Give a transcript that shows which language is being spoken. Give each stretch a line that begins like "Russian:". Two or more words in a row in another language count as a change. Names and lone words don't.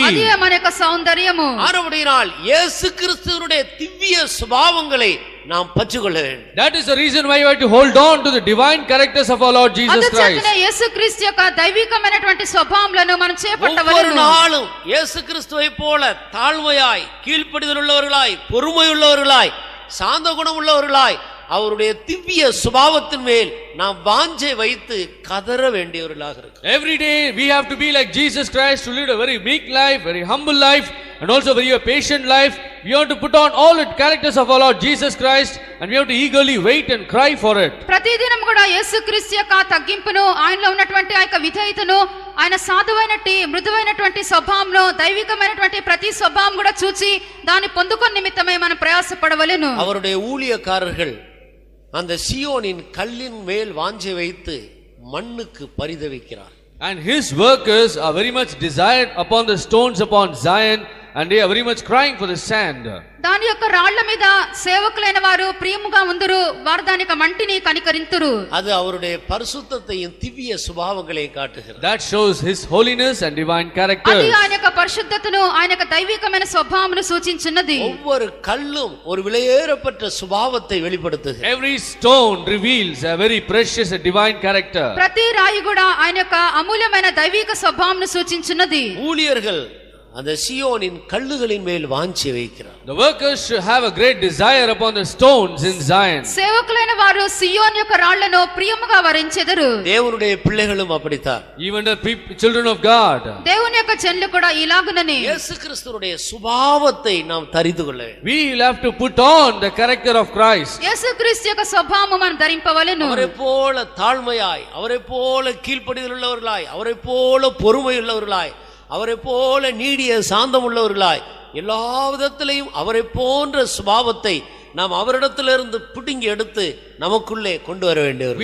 Telugu: అదే మన యొక్క సౌందర్యము.
Tamil: ஆனபடியால் இயேசு கிறிஸ்துவினுடைய திவ்ய சுபாவங்களை நாம் பற்றிக்கொள்ள வேண்டும்.
English: That is the reason why you have to hold on to the divine characters of our Lord Jesus Christ.
Telugu: అందుచేతనే యేసుక్రీస్తు యొక్క దైవికమైనటువంటి స్వభావములను మనం
Tamil: ஒவ்வொரு
Telugu: చేపట్టవలెను.
Tamil: நாளும் இயேசு கிறிஸ்துவை போல தாழ்மையாய் கீழ்ப்படிதல் உள்ளவர்களாய் பொறுமை உள்ளவர்களாய் சாந்த குணம் உள்ளவர்களாய் அவருடைய திவ்ய சுபாவத்தின் மேல் நாம் வாஞ்சை வைத்து கதற வேண்டியவர்களாக இருக்கு.
English: Every day we have to be like Jesus Christ, to lead a very meek life, very humble life, and also very patient life. We have to put on all the characters of our Lord Jesus Christ, and we have to eagerly wait and cry for it.
Telugu: ప్రతిదినం కూడా యేసుక్రీస్తు యొక్క తగ్గింపును, ఆయనలో ఉన్నటువంటి ఆ యొక్క విధేయతను, ఆయన సాధువైనట్టి మృదువైనటువంటి స్వభావంలో దైవికమైనటువంటి ప్రతి స్వభావం కూడా చూచి దాన్ని పొందుకొని నిమిత్తమై మనం ప్రయాసపడవలెను.
Tamil: அவருடைய ஊழியக்காரர்கள் அந்த சீயோனின் கல்லின் மேல் வாஞ்சை வைத்து மண்ணுக்கு பரிதவிக்கிறார்.
English: And his workers are very much desired upon the stones upon Zion, and they are very much crying for the sand.
Telugu: దాని యొక్క రాళ్ల మీద సేవకులైన వారు ప్రియముగా ఉందురు, వారు దాని యొక్క మంటిని కనికరింతురు.
Tamil: அது அவருடைய பரிசுத்தத்தையும் திவ்ய சுபாவங்களையும் காட்டுகிறது.
English: That shows his holiness and divine character.
Telugu: అది ఆయన యొక్క పరిశుద్ధతను, ఆయన యొక్క దైవికమైన స్వభావమును సూచించున్నది.
Tamil: ஒவ்வொரு கல்லும் ஒரு விலையேறப்பட்ட சுபாவத்தை வெளிப்படுத்துகிறது.
English: Every stone reveals a very precious and divine character.
Telugu: ప్రతి రాయి కూడా ఆయన యొక్క అమూల్యమైన దైవిక స్వభావమును సూచించున్నది.
Tamil: ஊழியர்கள் அந்த சீயோனின் கல்லுகளின் மேல் வாஞ்சை வைக்கிறார்.
English: The workers should have a great desire upon the stones in Zion.
Telugu: సేవకులైన వారు సియోన్ యొక్క రాళ్లను ప్రియముగా వరించెదరు.
Tamil: தேவனுடைய பிள்ளைகளும் அப்படித்தான்.
English: Even the children of God.
Telugu: దేవుని యొక్క జనులు కూడా ఇలాగుననే
Tamil: இயேசு கிறிஸ்துவினுடைய சுபாவத்தை நாம் தரித்து கொள்ள வேண்டும்.
English: We will have to put on the character of Christ.
Telugu: యేసుక్రీస్తు యొక్క స్వభావము మనం ధరింపవలెను.
Tamil: அவரை போல தாழ்மையாய், அவரை போல கீழ்ப்படிதல் உள்ளவர்களாய், அவரை போல பொறுமை உள்ளவர்களாய், அவரை போல நீடிய சாந்தம் உள்ளவர்களாய், எல்லா விதத்திலையும் அவரை போன்ற சுபாவத்தை நாம் அவரிடத்திலிருந்து பிடுங்கி எடுத்து நமக்குள்ளே கொண்டு வர வேண்டியவர்.